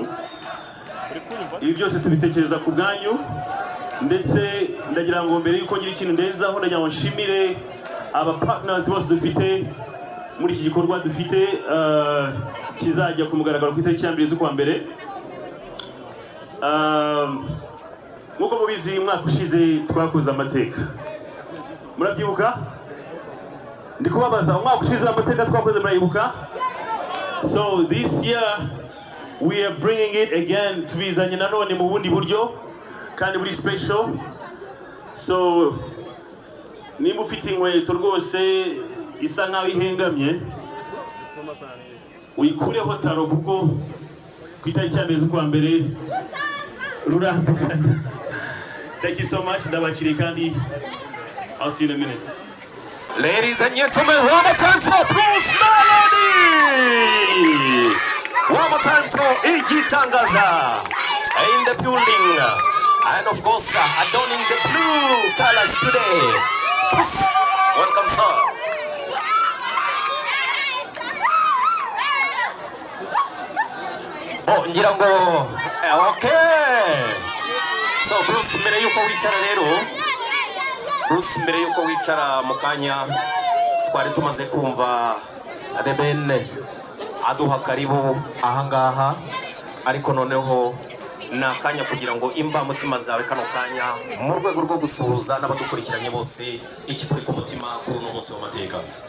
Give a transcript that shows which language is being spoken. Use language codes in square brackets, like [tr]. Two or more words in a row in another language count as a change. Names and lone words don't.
[rw] Ibi byose tubitekereza ku bwanyu, ndetse ndagira ngo mbere yuko ngira ikintu ndenzaho ndagira ngo nshimire aba partners bose dufite muri iki gikorwa dufite kizajya ku mugaragaro ku itariki ya 2 z'ukwa mbere. Nkuko mubizi mwaka ushize twakoze amateka, murabyibuka? Ndi kubabaza umwaka ushize amateka twakoze murayibuka? [en] So this year we are bringing it again [rw] tubizanye nanone mu bundi buryo kandi buri special. So nimba ufite inkweto rwose isa nkaho ihengamye uyikureho taro kuko ku itariki ya 2 z'ukwa mbere rurambukana. [en] Thank you so much. [rw] Ndabakiriye kandi [en] I'll see you in a minute. Ladies and gentlemen, one more time for Bruce Melodie. One more time for Gica in the building. And of course, adorning the blue colors today. Bruce, welcome, sir. [rw] Oh, ngirango. Okay. So Bruce, mbere yuko wicara rero. Bruce, mbere yuko wicara mu kanya twari tumaze kumva The Band aduha karibu ahangaha, ariko noneho nakanya kugira ngo imba mutima zawe kano kanya mu rwego rwo gusuhuza n'abadukurikiranye bose ikikuri ku mutima kuri uno munsi w'amateka.